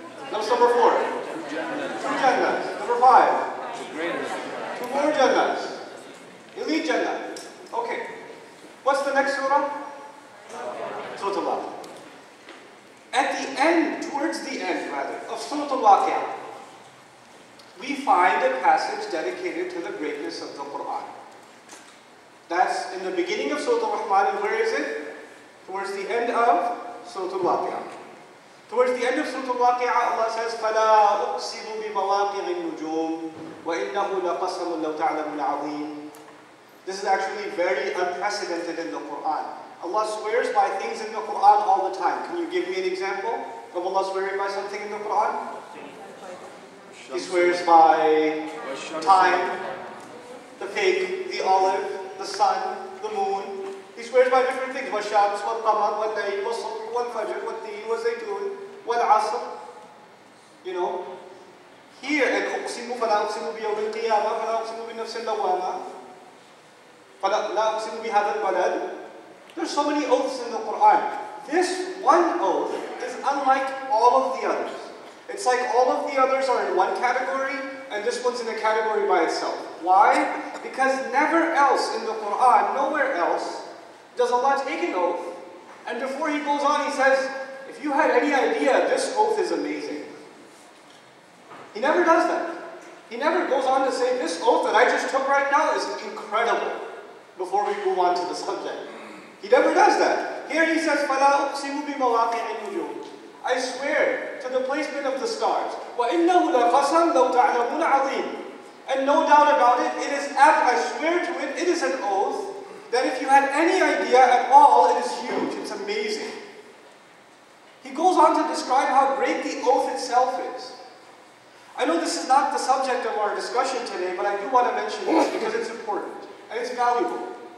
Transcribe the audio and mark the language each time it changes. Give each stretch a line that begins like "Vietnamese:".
English: That's number 4. 2 Jannahs. Number 5. 2 more Jannahs. Elite Jannah. Okay. What's the next surah? Surah Al-Waqi'ah. At the end, towards the end rather, of Surah Al-Waqi'ah, we find a passage dedicated to the greatness of the Quran. That's in the beginning of Surah Al-Rahman, and where is it? Towards the end of Surah Al-Waqi'ah. Towards the end of Surah Al-Waqi'ah, Allah says,
Arabic: فَلَا أُقْسِمُ بِمَوَاقِعِ النُّجُومِ وَإِنَّهُ لَقَسَمٌ لَوْ تَعْلَمُونَ عَظِيمٌ.
English: This is actually very unprecedented in the Quran. Allah swears by things in the Quran all the time. Can you give me an example of Allah swearing by something in the Quran? He swears by time, the fig, the olive, the sun, the moon. He swears by different things.
Arabic: وَالشَّمْسِ وَالْقَمَرِ وَاللَّيْلِ وَالصُّبْحِ وَالْفَجْرِ وَالتِّينِ وَالزَّيْتُونِ وَالْعَصْرِ.
English: Here, and
Arabic: أُقْسِمُ فَلَا أُقْسِمُ بِيَوْمِ الْقِيَامَةِ فَلَا أُقْسِمُ بِالنَّفْسِ اللَّوَّامَةِ فَلَا أُقْسِمُ بِهَذَا الْبَلَدِ.
English: There's so many oaths in the Quran. This one oath is unlike all of the others. It's like all of the others are in one category, and this one's in a category by itself. Why? Because never else in the Quran, nowhere else, does Allah take an oath, and before He goes on, He says, if you had any idea, this oath is amazing. He never does that. He never goes on to say, this oath that I just took right now is incredible, before we move on to the subject. He never does that. Here He says,
Arabic: فَلَا أُقْسِمُ بِمَوَاقِعِ النُّجُومِ.
English: I swear to the placement of the stars.
Arabic: وَإِنَّهُ لَقَسَمٌ لَوْ تَعْلَمُونَ عَظِيمٌ.
English: And no doubt about it, it is apt, I swear to it, it is an oath that if you had any idea at all, it is huge, it's amazing. He goes on to describe how great the oath itself is. I know this is not the subject of our discussion today, but I do want to mention this because it's important and it's valuable.